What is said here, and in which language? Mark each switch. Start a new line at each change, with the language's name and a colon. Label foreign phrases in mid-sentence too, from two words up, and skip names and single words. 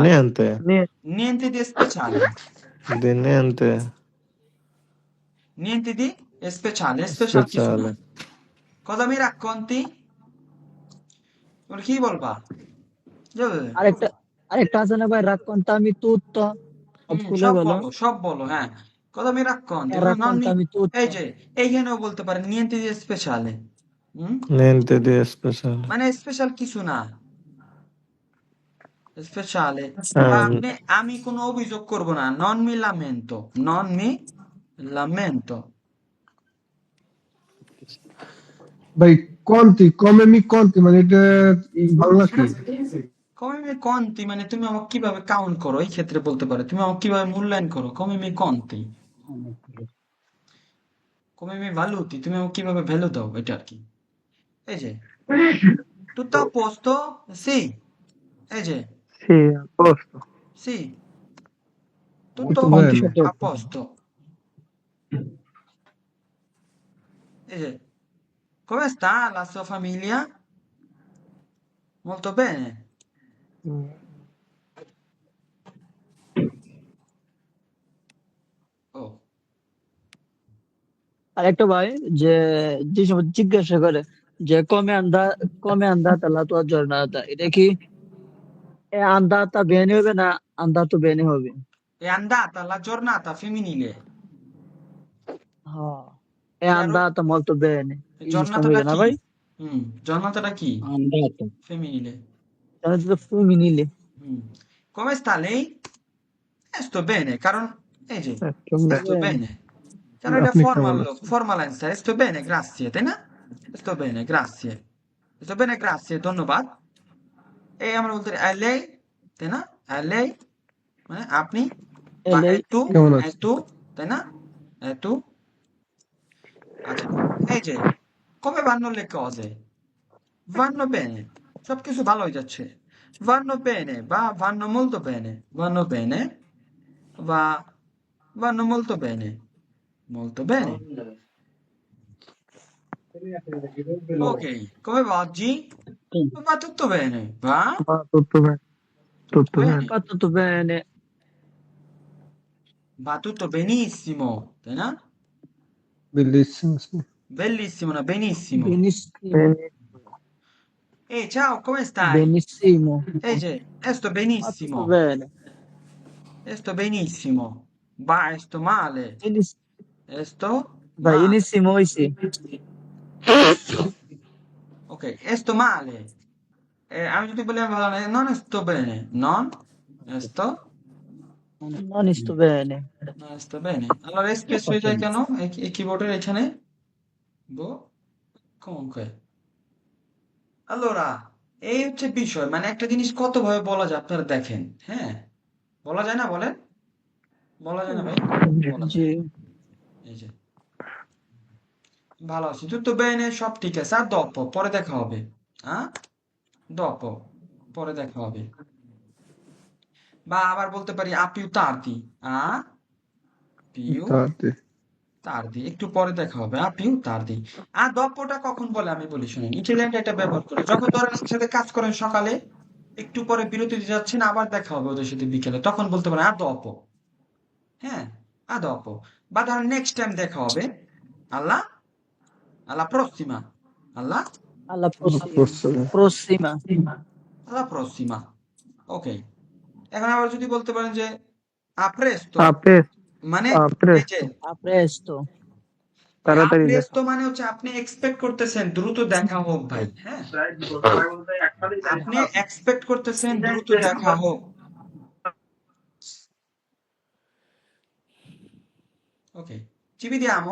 Italian: Niente, niente di speciale di niente niente di speciale
Bangla: স্পেশাল কিছু না
Italian: speciale. cosa mi racconti?
Bangla: বলে কি বলবা যাবে আরেকটা আরেকটা আছে না ভাই,
Italian: raccontami tutto,
Bangla: সব খুলে বলো। সব বলো হ্যাঁ
Italian: cosa mi racconti? Non mi... raccontami tutto,
Bangla: এই যে এইখানেও বলতে পারেন
Italian: niente di speciale Niente di speciale.
Bangla: মানে স্পেশাল কিছু না স্পেশালে Ah, আমি কোনো অভিযোগ করব না
Italian: non mi lamento non mi lamento
Bangla: ভাই
Italian: conti come mi conti
Bangla: মানে এটা বাংলা কি?
Italian: come mi conti
Bangla: মানে তুমি আমাকে কিভাবে কাউন্ট করো এই ক্ষেত্রে বলতে পারো তুমি আমাকে কিভাবে মূল্যায়ন করো
Italian: come mi conti come mi valuti
Bangla: তুমি আমাকে কিভাবে ভ্যালু দাও এটা আর কি এই যে
Italian: tutto a posto sì
Bangla: এই যে
Italian: sì, a posto. sì tutto Molto bene. a posto
Bangla: এই যে
Italian: come sta la sua famiglia molto bene oh
Bangla: আরেকটা ভাই, যে যে সময় জিজ্ঞাসা করে যে
Italian: come è andata la tua giornata,
Bangla: এটা কি
Italian: è andata bene
Bangla: হবে না
Italian: andato bene
Bangla: হবে?
Italian: è andata la giornata femminile
Bangla: হ্যাঁ, è
Italian: chiaro? andata molto bene,
Bangla: এই জিনিসটা
Italian: giornata
Bangla: হবে
Italian: da
Bangla: না
Italian: chi?
Bangla: ভাই?
Italian: giornata da chi? andato femminile giornata femminile, Mm. Come sta lei? sto bene
Bangla: কারণ এই যে
Italian: sto bene
Bangla: কারণ এটা আপনি কেমন আছেন? ফর্মাল অ্যান্সার
Italian: sto bene grazie
Bangla: তাই না
Italian: sto bene grazie sto bene grazie
Bangla: ধন্যবাদ এই আমরা বলতে পারি, lei তাই না lei মানে আপনি
Italian: e
Bangla: বা
Italian: lei tu
Bangla: কেমন আছেন?
Italian: tu
Bangla: তাই না
Italian: tu
Bangla: আচ্ছা এই যে
Italian: come vanno le cose vanno bene
Bangla: সবকিছু ভালো হয়ে যাচ্ছে
Italian: vanno bene বা vanno molto bene va vanno molto bene ok come va oggi va tutto bene va Va tutto bene, tutto bene. va tutto bene, va tutto benissimo
Bangla: তাই না
Italian: Bellissimo, sì. bellissimo না benissimo benissimo, Bene, ehi ciao come stai benissimo, ehi sto va tutto benissimo bene, sto benissimo va sto male sto vai male benissimo, sì, ok sto male
Bangla: আমি যদি বলি আমি ভালো না
Italian: non sto bene non sto non sto bene, non sto bene allora
Bangla: স্পেস হয়ে যায় কেন এই কিবোর্ডের এখানে
Italian: boh comunque allora
Bangla: এই হচ্ছে বিষয় মানে একটা জিনিস কত ভাবে বলা যায় আপনারা দেখেন হ্যাঁ বলা যায় না বলেন বলা যায় না ভাই বলা যায় জি, এই যে ভালো আছি
Italian: tutto bene
Bangla: সব ঠিক আছে আর dopo পরে দেখা হবে হ্যাঁ dopo পরে দেখা হবে বা আবার বলতে পারি
Italian: a più tardi a più Tardi.
Bangla: tardi একটু পরে দেখা হবে
Italian: a più tardi
Bangla: আর dopoটা কখন বলে আমি বলি শুনেন ইটালিয়ানটা এটা ব্যবহার করে যখন ধরেন একসাথে কাজ করেন সকালে একটু পরে বিরতিতে যাচ্ছেন আবার দেখা হবে ওদের সাথে বিকেলে তখন বলতে পারেন
Italian: a dopo
Bangla: হ্যাঁ
Italian: a dopo
Bangla: বা ধরেন নেক্সট টাইম দেখা হবে
Italian: alla alla prossima alla alla Forse. prossima, alla prossima
Bangla: ওকে এখন আবার যদি বলতে পারেন যে
Italian: a presto a presto,
Bangla: মানে
Italian: a
Bangla: এই
Italian: presto,
Bangla: যে
Italian: a presto,
Bangla: তাড়াতাড়ি দেখা। presto মানে হচ্ছে আপনি এক্সপেক্ট করতেছেন দ্রুত দেখা হোক ভাই হ্যাঁ আপনি এক্সপেক্ট করতেছেন দ্রুত দেখা হোক ওকে
Italian: Ci vediamo?